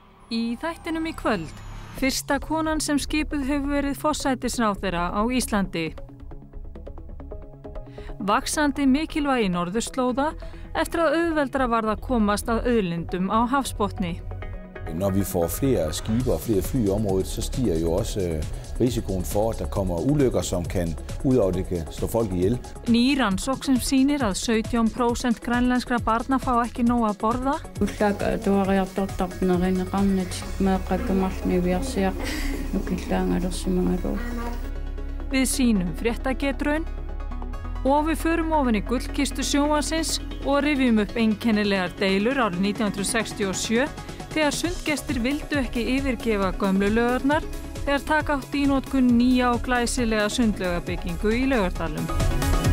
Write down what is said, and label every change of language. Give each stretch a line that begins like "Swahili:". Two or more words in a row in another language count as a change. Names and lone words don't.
Icelandic: Í þættinum í kvöld, fyrsta konan sem skipuð hefur verið forsætisráðherra á Íslandi. Vaxandi mikilvægi norðurslóða eftir að auðveldara varð að komast að auðlindum á hafsbotni.
Danish: Når vi får flere skibe og flere fly i området, så stiger jo også risikoen for, at der kommer ulykker, som kan udover det kan slå folk ihjel.
Icelandic: Ný rannsókn sem sýnir að 17% grænlenskra barna fá ekki nóg að borða. Við sýnum fréttagetraun og við förum ofan í gullkistu sjónvarpsins og rifjum upp einkennilegar deilur árið 1967 þegar sundgestir vildu ekki yfirgefa gömlu laugurnar þegar taka átti í notkun nýja og glæsilega sundlaugabyggingu í Laugardalnum.